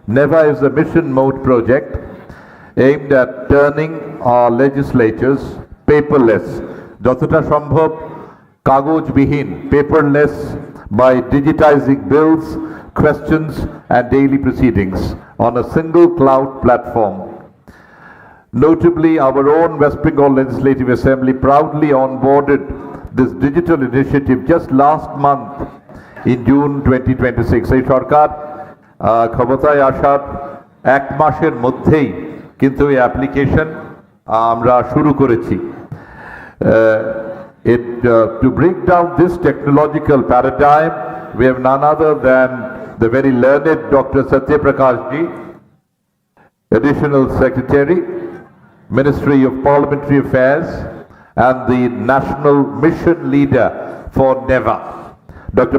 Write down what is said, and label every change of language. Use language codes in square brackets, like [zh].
[en] NEVA is a mission mode project aimed at turning our legislatures paperless, [bn] যতটা সম্ভব কাগজবিহীন, [en] paperless, by digitizing bills, questions and daily proceedings on a single cloud platform. Notably, our own West Bengal Legislative Assembly proudly onboarded this digital initiative just last month in June 2026. [bn] এই সরকার ক্ষমতায় আসার এক মাসের মধ্যেই কিন্তু এই অ্যাপ্লিকেশন আমরা শুরু করেছি। [en] To break down this technological paradigm, we have none other than the very learned Dr. Satya Prakash ji, Additional Secretary, Ministry of Parliamentary Affairs, and the National Mission Leader for NEVA. Dr.